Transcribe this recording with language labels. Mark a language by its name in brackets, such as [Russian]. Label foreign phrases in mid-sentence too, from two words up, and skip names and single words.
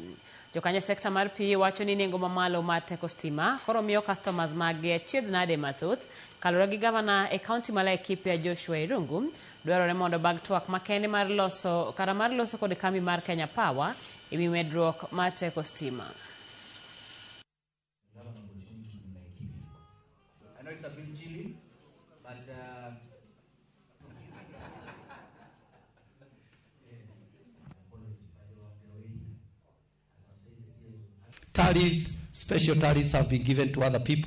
[Luo (Kenya and Tanzania)] Jokanye sekta mar pi wacho ni nengo mamalo mar teko sitima koro miyo customers mage achiedh nade mathoth. Kalore gi gavana e kaunti ma Laikipia Joshua Irungu, dwarore mondo bag twak makende mar loso kod kambi mar Kenya Power ewi medruok mar teko sitima. [English] I know it's a bit chilly, but tariffs, special tariffs have been given to other people.